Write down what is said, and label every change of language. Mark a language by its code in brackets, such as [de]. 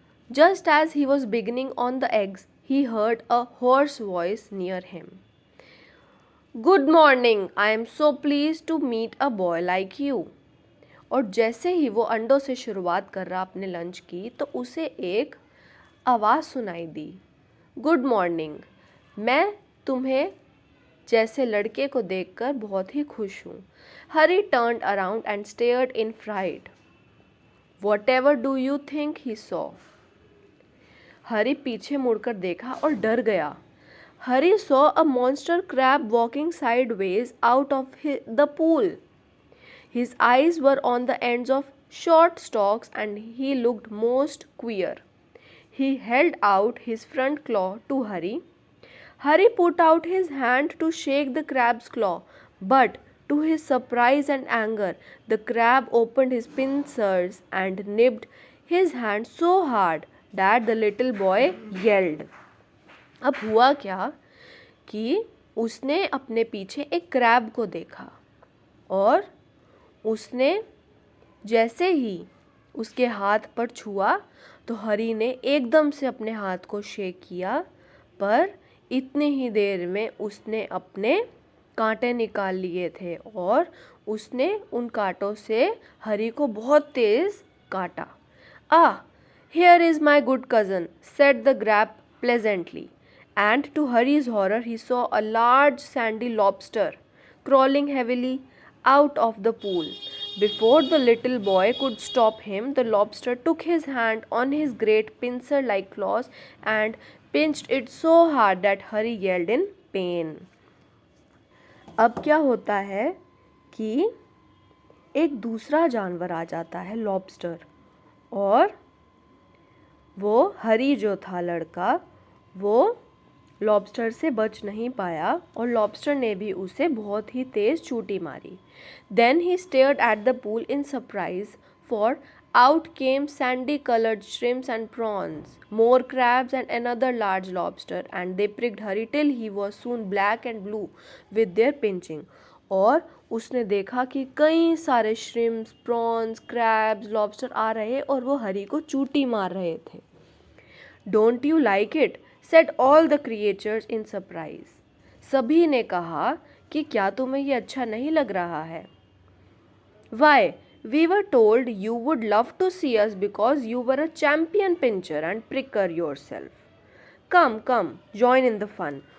[en] Just as he was beginning on the eggs, he heard a hoarse voice near him. Good morning, I am so pleased to meet a boy like you. [hi] और जैसे ही वो अंडों से शुरुआत कर रहा अपने लंच की तो उसे एक आवाज़ सुनाई दी। गुड मॉर्निंग, मैं तुम्हें जैसे लड़के को देखकर बहुत ही खुश हूँ। [en] Hari turned around and stared in fright. Whatever do you think he saw? [hi] हरी पीछे मुड़कर देखा और डर गया। [en] Hari saw a monster crab walking sideways out of the pool. His eyes were on the ends of short stalks and he looked most queer. He held out his front claw to Hari. Hari put out his hand to shake the crab's claw, but to his surprise and anger, the crab opened his pincers and nipped his hand so hard that the little boy yelled. [hi] अब हुआ क्या कि उसने अपने पीछे एक crab को देखा और उसने जैसे ही उसके हाथ पर छुआ तो हरी ने एकदम से अपने हाथ को शेक किया, पर इतनी ही देर में उसने अपने कांटे निकाल लिए थे और उसने उन कांटों से हरी को बहुत तेज काटा। [en] Ah, here is my good cousin, said the Grab pleasantly. And to Hari's horror, he saw a large sandy lobster crawling heavily out of the pool. Before the little boy could stop him, the lobster took his hand on his great pincer like claws and pinched it so hard that Hari yelled in pain. [hi] अब क्या होता है कि एक दूसरा जानवर आ जाता है, लॉबस्टर, और वो हरी जो था लड़का, वो लॉबस्टर से बच नहीं पाया और लॉबस्टर ने भी उसे बहुत ही तेज चूटी मारी। [en] Then he stared at the pool in surprise, for out came sandy colored shrimps and prawns, more crabs and another large lobster, and they pricked Hari till he was soon black and blue with their pinching. [hi] और उसने देखा कि कई सारे shrimps, prawns, crabs, lobster आ रहे और वो हरी को चूटी मार रहे थे। [en] Don't you like it, said all the creatures in surprise. [hi] सभी ने कहा कि क्या तुम्हें ये अच्छा नहीं लग रहा है? [en] Why, we were told you would love to see us because you were a champion pincher and pricker yourself. Come, come, join in the fun.